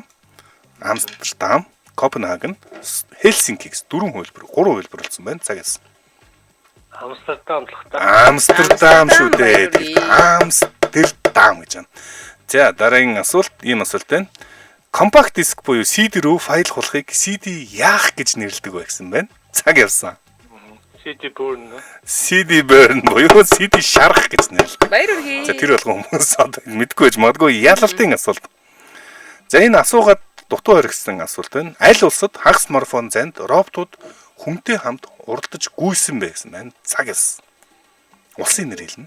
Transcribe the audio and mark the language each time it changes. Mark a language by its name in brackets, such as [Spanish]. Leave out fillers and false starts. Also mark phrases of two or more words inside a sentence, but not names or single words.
[Mongolian] Амстердам, Копенгаген, Хельсинки гэсэн 3 хувилбар болсон байна. Цаг яасан. Амстердам л та. Амстердам шүү дээ. Амстердам гэж байна. За дараагийн асуулт ийм асуулт байна. Компакт диск буюу CD рүү файл хулахыг CD яах гэж нэрлэдэг вэ гэсэн байна. Цаг явсан. [English] CD burn. CD burn [Mongolian] буюу CD шарах гэж нэрлэдэг. Баяр хүргэе. За тэр болгон хүмүүс одоо мэдгүй байж магадгүй ялалтын асуулт. За энэ асуугаад дутуу харигдсан асуулт байна. Аль улсад хагас марафон занд роботууд хүнтэй хамт уралдаж гүйсэн бэ гэсэн байна. Цаг ялсан. Улсын нэр хэлнэ.